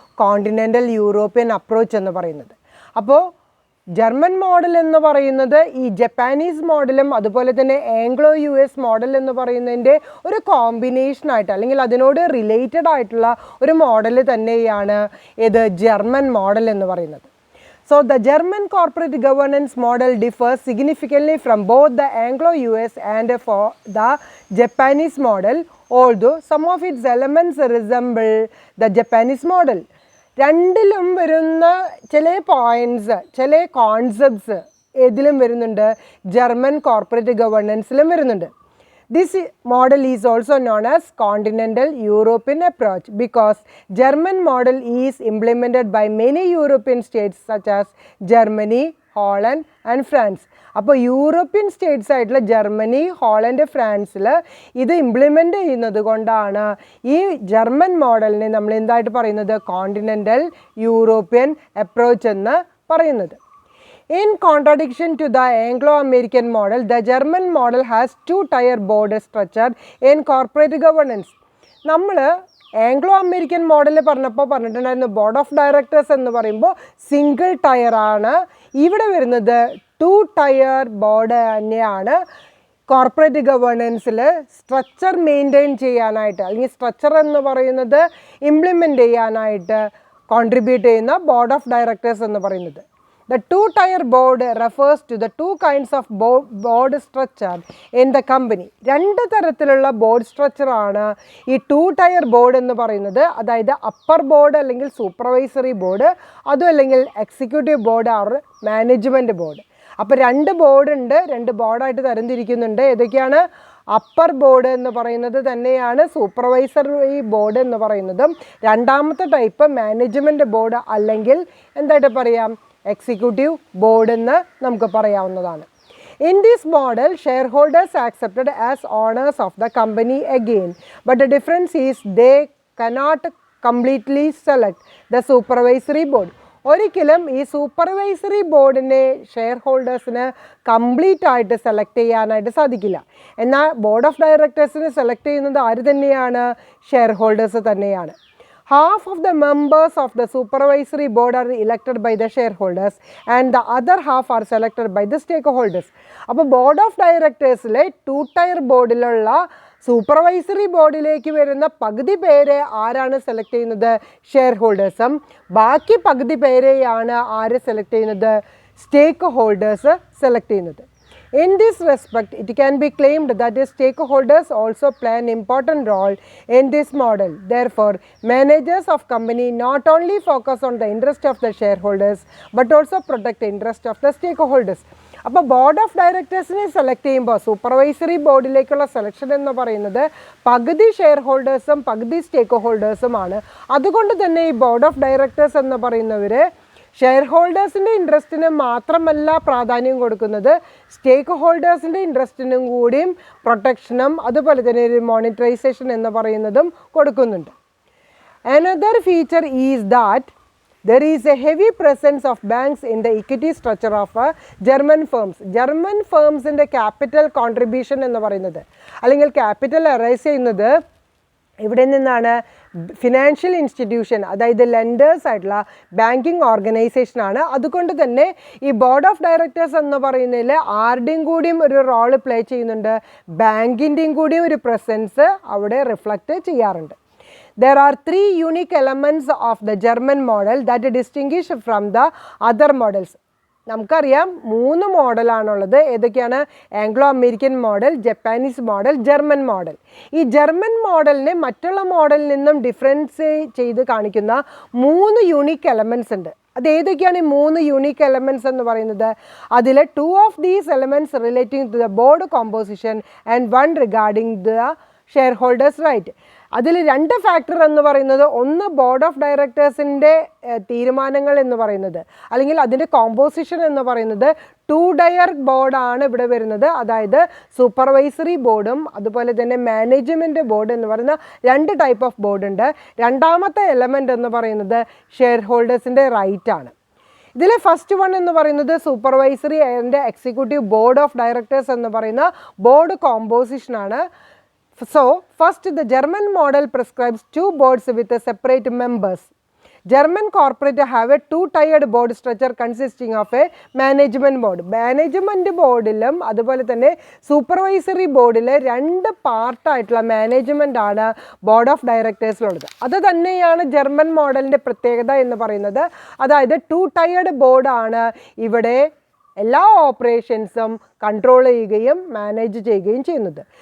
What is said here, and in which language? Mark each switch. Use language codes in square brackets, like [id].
[ml] Continental European approach എന്ന് പറയുന്നത്. അപ്പോൾ ജർമ്മൻ മോഡൽ എന്ന് പറയുന്നത് ഈ ജപ്പാനീസ് മോഡലും അതുപോലെ തന്നെ ആംഗ്ലോ യു എസ് മോഡൽ എന്ന് പറയുന്നതിൻ്റെ ഒരു കോമ്പിനേഷനായിട്ട് അല്ലെങ്കിൽ അതിനോട് റിലേറ്റഡ് ആയിട്ടുള്ള ഒരു മോഡൽ തന്നെയാണ് ഇത് ജർമ്മൻ മോഡൽ എന്ന് പറയുന്നത്. [en] So the German corporate governance model differs significantly from both the Anglo-US and for the Japanese model, although some of its elements resemble the Japanese model. [ml] രണ്ടിലും വരുന്ന ചില പോയിൻറ്റ്സ്, ചില കോൺസെപ്റ്റ്സ് ഏതിലും വരുന്നുണ്ട്? German corporate ഗവർണൻസിലും വരുന്നുണ്ട്. [en] This model is also known as continental European approach because German model is implemented by many European states such as Germany, Holland and France. [ml] അപ്പോൾ European States ആയിട്ടുള്ള Germany, Holland, ഫ്രാൻസിൽ ഇത് implement ചെയ്യുന്നത് കൊണ്ടാണ് ഈ German മോഡലിനെ നമ്മൾ എന്തായിട്ട് പറയുന്നത്? കോണ്ടിനെൻ്റൽ യൂറോപ്യൻ അപ്രോച്ച് എന്ന് പറയുന്നത്. [en] In contradiction to the Anglo-American model, the German model has two-tier board structure in corporate governance. [ml] നമ്മൾ ആംഗ്ലോ അമേരിക്കൻ മോഡൽ പറഞ്ഞിട്ടുണ്ടായിരുന്നു ബോർഡ് ഓഫ് ഡയറക്ടേഴ്സ് എന്ന് പറയുമ്പോൾ സിംഗിൾ ടയറാണ്. ഇവിടെ വരുന്നത് 2 ടയർ ബോർഡ് തന്നെയാണ്. കോർപ്പറേറ്റ് ഗവേണൻസിൽ സ്ട്രക്ചർ മെയിൻറ്റെയിൻ ചെയ്യാനായിട്ട് അല്ലെങ്കിൽ സ്ട്രക്ചർ എന്ന് പറയുന്നത് ഇംപ്ലിമെൻ്റ് ചെയ്യാനായിട്ട് കോൺട്രിബ്യൂട്ട് ചെയ്യുന്ന ബോർഡ് ഓഫ് ഡയറക്ടേഴ്സ് എന്ന് പറയുന്നത്. [en] The 2-tier board refers to the 2 kinds of board structure in the company. [ml] 2 തരത്തിലുള്ള ബോർഡ് സ്ട്രക്ചറാണ് ഈ 2-tier ബോർഡ് എന്ന് പറയുന്നത്. അതായത് അപ്പർ ബോർഡ് അല്ലെങ്കിൽ സൂപ്പർവൈസറി ബോർഡ്, അതും അല്ലെങ്കിൽ executive board or management board. അപ്പോൾ 2 ബോർഡുണ്ട്, 2 ബോർഡായിട്ട് തരംതിരിക്കുന്നുണ്ട്. ഏതൊക്കെയാണ്? അപ്പർ ബോർഡ് എന്ന് പറയുന്നത് തന്നെയാണ് സൂപ്പർവൈസറി ബോർഡ് എന്ന് പറയുന്നതും. രണ്ടാമത്തെ ടൈപ്പ് മാനേജ്മെൻറ്റ് ബോർഡ് അല്ലെങ്കിൽ എന്തായിട്ട് പറയാം? എക്സിക്യൂട്ടീവ് ബോർഡ് എന്ന് നമുക്ക് പറയാവുന്നതാണ്. [en] In this model, shareholders are accepted as owners of the company again, but the difference is they cannot completely select the supervisory board. [ml] ഒരിക്കലും ഈ സൂപ്പർവൈസറി ബോർഡിനെ ഷെയർ ഹോൾഡേഴ്സിന് കംപ്ലീറ്റ് ആയിട്ട് select ചെയ്യാനായിട്ട് സാധിക്കില്ല. എന്നാൽ ബോർഡ് ഓഫ് ഡയറക്ടേഴ്സിനെ സെലക്ട് ചെയ്യുന്നത് ആര് തന്നെയാണ്? ഷെയർ ഹോൾഡേഴ്സ് തന്നെയാണ്. [en] Half of the members of the supervisory board are elected by the shareholders and the other half are selected by the stakeholders. [ml] അപ്പോൾ board of ഡയറക്ടേഴ്സിലെ 2-tier ബോർഡിലുള്ള supervisory ബോർഡിലേക്ക് വരുന്ന പകുതി പേരെ ആരാണ് സെലക്ട് ചെയ്യുന്നത്? ഷെയർ ഹോൾഡേഴ്സും. ബാക്കി പകുതി പേരെയാണ് ആര് സെലക്ട് ചെയ്യുന്നത്? സ്റ്റേക്ക് ഹോൾഡേഴ്സ് സെലക്ട് ചെയ്യുന്നത്. [en] In this respect, it can be claimed that the stakeholders also play an important role in this model. Therefore, managers of company not only focus on the interest of the shareholders but also protect the interest of the stakeholders. [ml] അപ്പോൾ board of ഡയറക്ടേഴ്സിനെ select ചെയ്യുമ്പോൾ supervisory ബോർഡിലേക്കുള്ള selection എന്ന് പറയുന്നത് പകുതി share ഹോൾഡേഴ്സും പകുതി സ്റ്റേക്ക് ഹോൾഡേഴ്സുമാണ്. അതുകൊണ്ട് തന്നെ ഈ board of directors എന്ന് പറയുന്നവർ ഷെയർ ഹോൾഡേഴ്സിൻ്റെ ഇൻട്രസ്റ്റിന് മാത്രമല്ല പ്രാധാന്യം കൊടുക്കുന്നത്, സ്റ്റേക്ക് ഹോൾഡേഴ്സിൻ്റെ ഇൻട്രസ്റ്റിനും കൂടിയും പ്രൊട്ടക്ഷനും അതുപോലെ തന്നെ ഒരു മോണിറ്ററൈസേഷൻ എന്ന് പറയുന്നതും കൊടുക്കുന്നുണ്ട്. [en] Another feature is that there is a heavy presence of banks in the equity structure of German firms. [ml] German ഫേംസിൻ്റെ capital contribution എന്ന് പറയുന്നത് അല്ലെങ്കിൽ ക്യാപിറ്റൽ അറൈസ് ചെയ്യുന്നത് ഇവിടെ നിന്നാണ്? ഫിനാൻഷ്യൽ ഇൻസ്റ്റിറ്റ്യൂഷൻ, അതായത് ലെൻഡേഴ്സ് ആയിട്ടുള്ള ബാങ്കിങ് ഓർഗനൈസേഷനാണ്. അതുകൊണ്ട് തന്നെ ഈ ബോർഡ് ഓഫ് ഡയറക്ടേഴ്സ് എന്ന് പറയുന്നതിൽ ആരുടെയും കൂടിയും ഒരു റോള് പ്ലേ ചെയ്യുന്നുണ്ട്? ബാങ്കിൻ്റെയും കൂടിയും ഒരു പ്രസൻസ് അവിടെ റിഫ്ലക്റ്റ് ചെയ്യാറുണ്ട്. [en] There are 3 unique elements of the German model that distinguish from the other models. [ml] നമുക്കറിയാം 3 മോഡലാണുള്ളത്. ഏതൊക്കെയാണ്? Anglo American model, Japanese model, German model. ഈ ജർമ്മൻ മോഡലിനെ മറ്റുള്ള മോഡലിൽ നിന്നും ഡിഫറൻസ് ചെയ്ത് കാണിക്കുന്ന 3 യൂണിക് എലമെൻറ്റ്സ് ഉണ്ട്. അത് ഏതൊക്കെയാണ് ഈ 3 യൂണിക് എലമെൻറ്റ്സ് എന്ന് പറയുന്നത്? അതിൽ [en] 2 of these elements relating to the board composition and 1 regarding the shareholders right. [ml] അതിൽ 2 ഫാക്ടർ എന്ന് പറയുന്നത്, ഒന്ന് ബോർഡ് ഓഫ് ഡയറക്ടേഴ്സിൻ്റെ തീരുമാനങ്ങൾ എന്ന് പറയുന്നത്, അല്ലെങ്കിൽ അതിൻ്റെ കോമ്പോസിഷൻ എന്ന് പറയുന്നത് 2 ടയർ ബോർഡാണ് ഇവിടെ വരുന്നത്. അതായത് സൂപ്പർവൈസറി ബോർഡും അതുപോലെ തന്നെ മാനേജ്മെൻറ്റ് ബോർഡ് എന്ന് പറയുന്ന 2 ടൈപ്പ് ഓഫ് ബോർഡ് ഉണ്ട്. രണ്ടാമത്തെ എലമെൻ്റ് എന്ന് പറയുന്നത് ഷെയർ ഹോൾഡേഴ്സിൻ്റെ റൈറ്റ് ആണ്. ഇതിൽ ഫസ്റ്റ് വൺ എന്ന് പറയുന്നത് supervisory and executive board of directors എന്ന് പറയുന്ന board കോമ്പോസിഷനാണ്. [en] So, first the German model prescribes 2 boards with separate members. German corporate have a 2-tiered board structure consisting of a management board. [ml] Management boardilum അതുപോലെ തന്നെ supervisory ബോർഡിൽ 2 പാർട്ടായിട്ടുള്ള management ആണ് board of ഡയറക്ടേഴ്സിലുള്ളത്. അത് തന്നെയാണ് German മോഡലിൻ്റെ പ്രത്യേകത എന്ന് പറയുന്നത്. അതായത് 2-tiered ബോർഡാണ് ഇവിടെ എല്ലാ ഓപ്പറേഷൻസും കൺട്രോൾ ചെയ്യുകയും മാനേജ് ചെയ്യുകയും ചെയ്യുന്നത്.